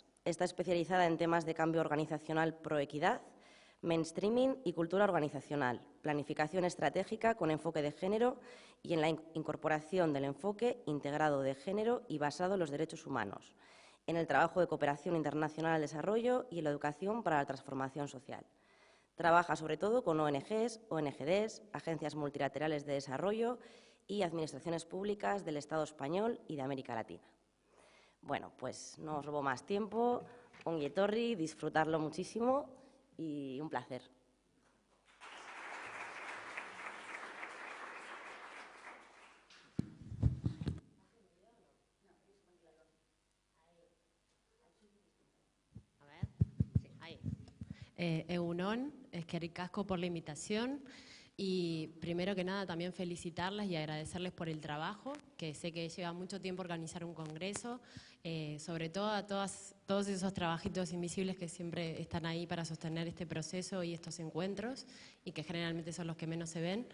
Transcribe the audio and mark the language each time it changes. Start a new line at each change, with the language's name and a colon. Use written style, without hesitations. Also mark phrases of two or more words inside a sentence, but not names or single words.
Spanish: Está especializada en temas de cambio organizacional proequidad, mainstreaming y cultura organizacional, planificación estratégica con enfoque de género y en la incorporación del enfoque integrado de género y basado en los derechos humanos, en el trabajo de cooperación internacional al desarrollo y en la educación para la transformación social. Trabaja sobre todo con ONGs, ONGDs, agencias multilaterales de desarrollo y administraciones públicas del Estado español y de América Latina. Bueno, pues no os robo más tiempo.
Basque: Ongi etorri,
Spanish: disfrutarlo muchísimo y un placer.
Basque: Egunon, eskerrik asko
Spanish: por la invitación y primero que nada también felicitarlas y agradecerles por el trabajo, que sé que lleva mucho tiempo organizar un congreso, sobre todo a todos esos trabajitos invisibles que siempre están ahí para sostener este proceso y estos encuentros y que generalmente son los que menos se ven.